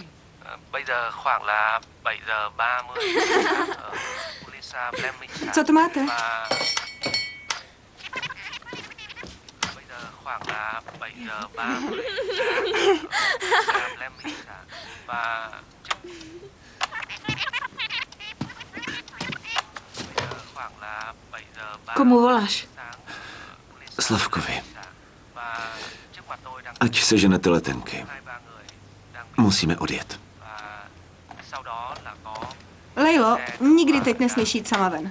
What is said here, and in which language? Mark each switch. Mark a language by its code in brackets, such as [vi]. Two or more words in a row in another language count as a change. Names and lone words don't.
[vi] Bây giờ khoảng là 7:30. Lisa Fleming. [cs] Co to máte? [vi] Bây giờ khoảng là 7:30. Fleming và [cs] Komu voláš? Slavkovi. Ať seženete letenky. Musíme odjet. Lejlo, nikdy teď nesmíš jít sama ven.